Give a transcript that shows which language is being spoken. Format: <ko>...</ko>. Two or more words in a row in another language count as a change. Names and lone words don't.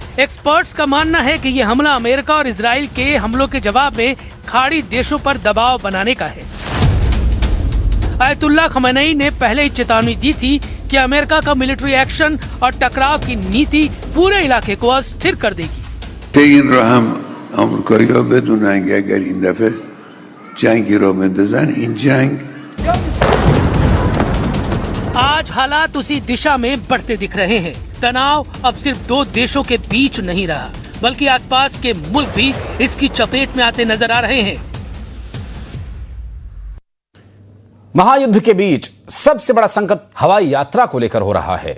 <hi>एक्सपर्ट्स का मानना है कि यह हमला अमेरिका और इजराइल के हमलों के जवाब में खाड़ी देशों पर दबाव बनाने का है। आयतुल्लाह खमेनी ने पहले ही चेतावनी दी थी कि अमेरिका का</hi> <en>military action</en> <hi>और टकराव की नीति पूरे इलाके को अस्थिर कर देगी।</hi> <fa>آمریکایی‌ها بدونن که اگر این دفعه جنگی رو بندازن این جنگ</fa> <hi>आज हालात उसी दिशा में बढ़ते दिख रहे हैं। तनाव अब सिर्फ 2 देशों के बीच नहीं रहा, बल्कि आसपास के मुल्क भी इसकी चपेट में आते नजर आ रहे हैं। महायुद्ध के बीच सबसे बड़ा संकट हवाई यात्रा को लेकर हो रहा है।</hi>